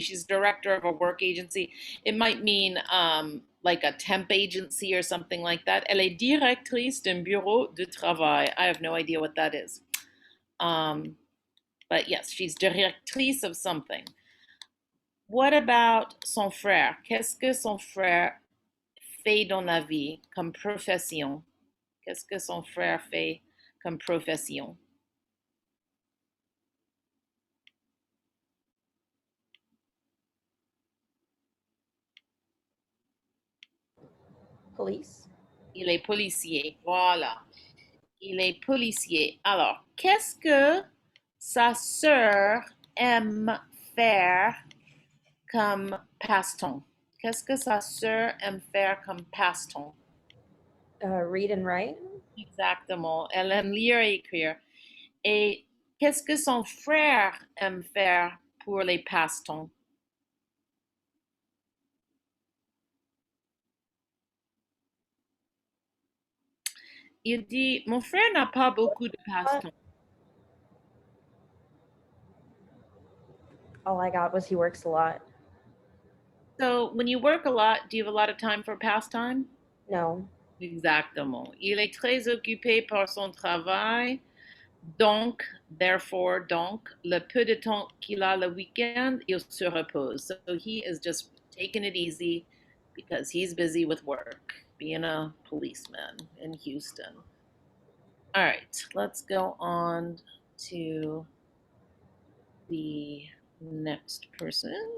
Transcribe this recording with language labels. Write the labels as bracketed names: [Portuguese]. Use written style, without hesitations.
[English] She's director of a work agency. It might mean like a temp agency or something like that. [French] Elle est directrice d'un bureau de travail. [English] I have no idea what that is. But yes, she's directrice of something. What about [French] son frère? Qu'est-ce que son frère fait dans la vie comme profession? Qu'est-ce que son frère fait comme profession? [English] Police. [French] Il est policier. Voilà. Il est policier. Alors, qu'est-ce que sa sœur aime faire comme passe-temps? Qu'est-ce que sa sœur aime faire comme passe-temps? [English] Read and write. [French] Exactement. Elle aime lire et écrire. Et qu'est-ce que son frère aime faire pour les passe-temps? Il dit, mon frère n'a pas beaucoup de passe-temps. [English] All I got was he works a lot. So, when you work a lot, do you have a lot of time for pastime? No. [French] Exactement. Il est très occupé par son travail. Donc, [English] therefore, [French] le peu de temps qu'il a le week-end, il se repose. [English] So he is just taking it easy because he's busy with work, being a policeman in Houston. All right, let's go on to the next person.